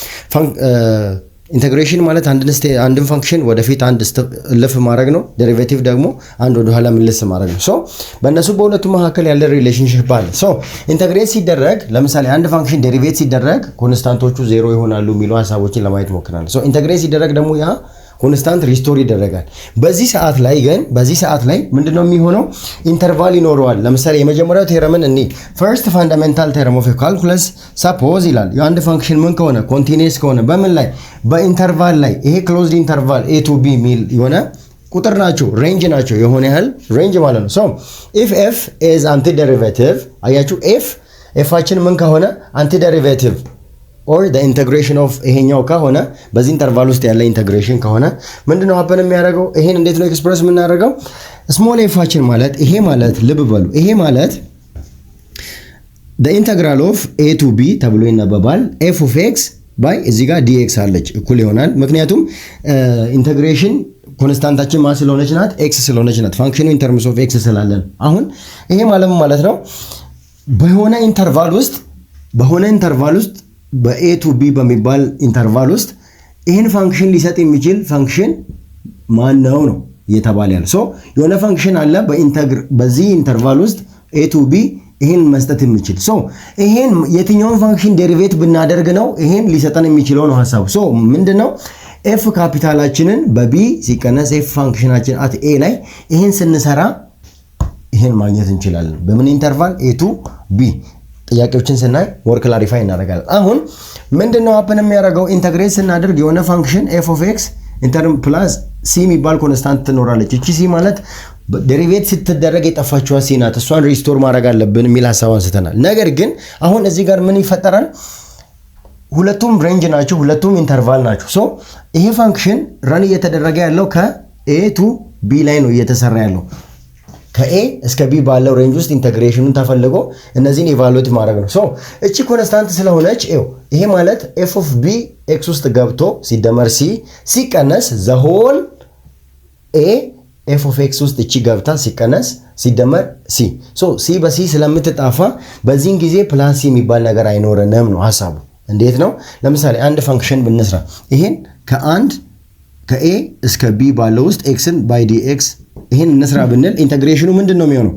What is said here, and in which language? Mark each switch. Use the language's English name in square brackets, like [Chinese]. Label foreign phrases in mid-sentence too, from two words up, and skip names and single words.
[Amharic] ኢንተግሬሽን ማለት አንድን ፋንክሽን ወደፊት አንድ ልፍ ማድረግ ነው። ዴሪቬቲቭ ደግሞ አንድ ወደ ኋላ ምልስ ማድረግ ነው። በእነሱ በሁለቱ መካከል ያለ ሪሌሽንሺፕ አለ። ኢንተግሬት ሲደረግ ለምሳሌ አንድ ፋንክሽን ዴሪቬት ሲደረግ ኮንስታንቶቹ ዜሮ ይሆናሉ የሚሉ ሀሳቦችን ለማየት ሞክራለሁ። ኢንተግሬት ሲደረግ ደግሞ ያ ኮንስታንት ሪስቶር ይደረጋል። በዚህ ሰዓት ላይ ምንድነው የሚሆነው? ኢንተርቫል ይኖረዋል። ለምሳሌ የመጀመሪያው ቴረምን እኔ [English] first fundamental theorem of calculus [Amharic] ሰፖዝ ይላል የአንድ ፋንክሽን ምን ከሆነ ኮንቲኒየስ ከሆነ በምን ላይ በኢንተርቫል ላይ ይሄ [English] closed interval a to b [Amharic] ሚል የሆነ ቁጥር ናቸው፣ ሬንጅ ናቸው፣ የሆነ ያህል ሬንጅ ማለት ነው። [English] if f is antiderivative [Amharic] አያችሁ f ምን ከሆነ [English] antiderivative or the integration of [Amharic] ይሄኛው ከሆነ በዚህ ኢንተርቫል ውስጥ ያለ ኢንተግሬሽን ከሆነ ምንድነው ሀppen የሚያደርገው? ይሄን እንዴት ነው ኤክስፕረስ የምናደርገው? ስሞል ኤፋችን ማለት ይሄ ማለት ልብ በሉ ይሄ ማለት [English] the integral of a to b [Amharic] ተብሎ ይነበባል። [English] f of x by [Amharic] እዚህ ጋር dx አለች እኩል ይሆናል። ምክንያቱም ኢንተግሬሽን ኮንስታንታችን ማን ስለሆነች ናት? x ስለሆነች ናት። ፋንክሽኑ [English] in terms of x [Amharic] ስላለን አሁን ይሄ ማለት ነው በሆነ ኢንተርቫል ውስጥ በa [English] to b [Amharic] በሚባል ኢንተርቫል ውስጥ ይሄን ፋንክሽን ሊሰጥ የሚችል ፋንክሽን ማን ነው እየተባለ ያለ። የሆነ ፋንክሽን አለ በዚህ ኢንተርቫል ውስጥ [English] a to b [Amharic] ይሄን መስጠት የሚችል ይሄን የትኛውን ፋንክሽን ዴሪቬት ብናደርግ ነው ይሄን ሊሰጠን የሚችለው ነው ሐሳቡ። ምንድነው f ካፒታላችንን በb ሲቀነስ f ፋንክሽናችን at a ላይ ይሄን ስንሰራ ይሄን ማግኘት እንችላለን። በምን ኢንተርቫል? [English] a to b። [Amharic] ጥያቄዎችን ስናይ [English] more clarify [Amharic] እናደርጋለን። አሁን ምንድነው ሀፕን የሚያደርገው? ኢንተግሬት ስናደርግ የሆነ ፋንክሽን [English] f of x [Amharic] ኢንተርም ፕላስ c የሚባል ኮንስታንት ትኖራለች። እቺ c ማለት ዴሪቬት ስትደረግ የጠፋችዋ c ናት። እሷን ሪስቶር ማድረግ አለብን የሚል ሐሳብ አንስተናል። ነገር ግን አሁን እዚህ ጋር ምን ይፈጠራል? ሁለቱም ሬንጅ ናቸው፣ ሁለቱም ኢንተርቫል ናቸው። ይሄ ፋንክሽን ረን እየተደረገ ያለው ከ [English] a to b [Amharic] ላይ ነው እየተሰራ ያለው። ከa እስከ b ባለው ሬንጅ ውስጥ ኢንተግሬሽኑን ተፈልጎ እነዚህን ኢቫሉዌት ማድረግ ነው። እቺ ኮንስታንት ስለሆነች ይሄ ማለት [English] f of b x [Amharic] ውስጥ ገብቶ ሲደመር c ሲቀነስ [English] the whole a f of x [Amharic] ውስጥ እቺ ገብታ ሲቀነስ ሲደመር c c በc ስለምትጣፋ በዚህን ጊዜ [English] plus c [Amharic] የሚባል ነገር አይኖርንም ነው ሐሳቡ። እንዴት ነው? ለምሳሌ አንድ ፋንክሽን ብንስራ ይሄን ከa እስከ b ባለው ውስጥ xን [English] by dx [Amharic] ይሄን እንስራ ብንል ኢንተግሬሽኑ ምንድነው የሚሆነው?